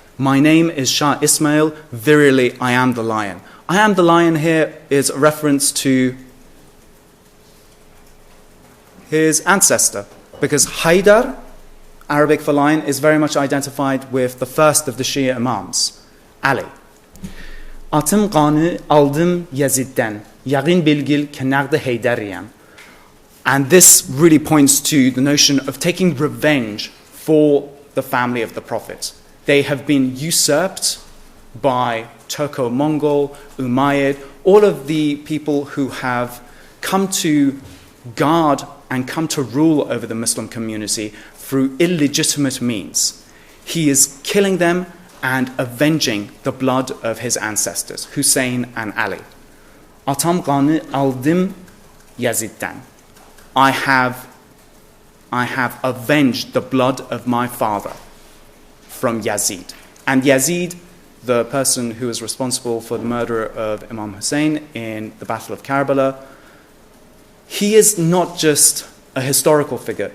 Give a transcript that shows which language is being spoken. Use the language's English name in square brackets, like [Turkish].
[English] My name is Shah Ismail, verily I am the lion. I am the lion here is a reference to his ancestor, because Haydar, Arabic for lion, is very much identified with the first of the Shi'a Imams, Ali. [Azerbaijani] Atım qanı aldım Yazid'den, yaqin bilgil ke naqd Haydariyam. [English] And this really points to the notion of taking revenge for the family of the Prophet. They have been usurped by Turco-Mongol, Umayyad, all of the people who have come to guard and come to rule over the Muslim community through illegitimate means. He is killing them and avenging the blood of his ancestors, Hussein and Ali. [Azerbaijani] Atam qanı aldım Yazid'den. [English] I have avenged the blood of my father from Yazid. And Yazid, the person who is responsible for the murder of Imam Hussein in the Battle of Karbala, he is not just a historical figure.